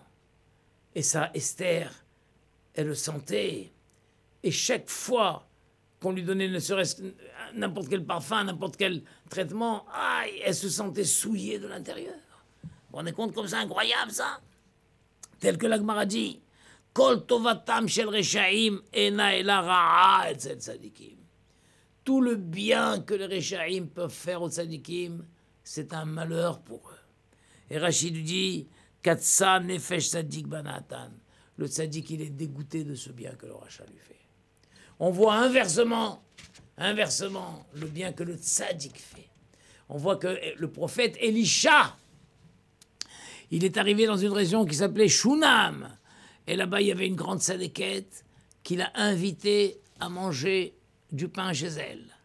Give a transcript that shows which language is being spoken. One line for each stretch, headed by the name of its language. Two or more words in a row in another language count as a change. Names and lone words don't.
French: Et ça, Esther, elle le sentait. Et chaque fois qu'on lui donnait ne serait-ce n'importe quel parfum, n'importe quel traitement, aïe, elle se sentait souillée de l'intérieur. Vous vous rendez compte comme c'est incroyable, ça? Tel que l'Agmara dit,
Hebrew: כל טובתם של רשעים אינה אלא רעה אצל צדיקים.
French: Tout le bien que les reshaim peuvent faire aux tzadikim, c'est un malheur pour eux. Et Rachid dit,
Hebrew: קצה נפש צדיק במתנתן.
French: Le tzadik, il est dégoûté de ce bien que le rachat lui fait. On voit inversement le bien que le tzaddik fait. On voit que le prophète Elisha, il est arrivé dans une région qui s'appelait Shunam. Et là-bas, il y avait une grande tzadékette qui l'a invité à manger du pain chez elle.